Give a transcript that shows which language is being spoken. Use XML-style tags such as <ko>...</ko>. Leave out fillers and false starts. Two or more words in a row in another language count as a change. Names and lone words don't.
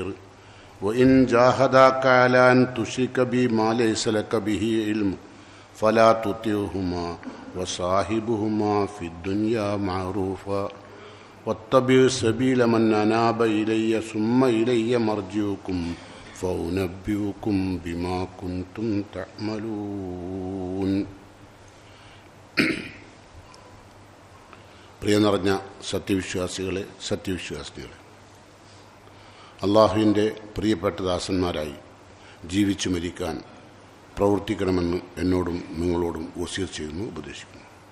<ar>وإن جاهداك على أن تشرك بي ما ليس لك به علم فلا تطعهما وصاحبهما في الدنيا معروفا واتبع سبيل من أناب إلي ثم إلي مرجعكم فأنبئكم بما كنتم تعملون.</ar> <ml>പ്രിയ നിറഞ്ഞ സത്യവിശ്വാസികളെ, സത്യവിശ്വാസികളെ, അള്ളാഹുവിൻ്റെ പ്രിയപ്പെട്ട ദാസന്മാരായി ജീവിച്ചു മരിക്കാൻ പ്രവർത്തിക്കണമെന്ന് എന്നോടും നിങ്ങളോടും വസിയത്ത് ചെയ്യുന്നു, ഉപദേശിക്കുന്നു.</ml>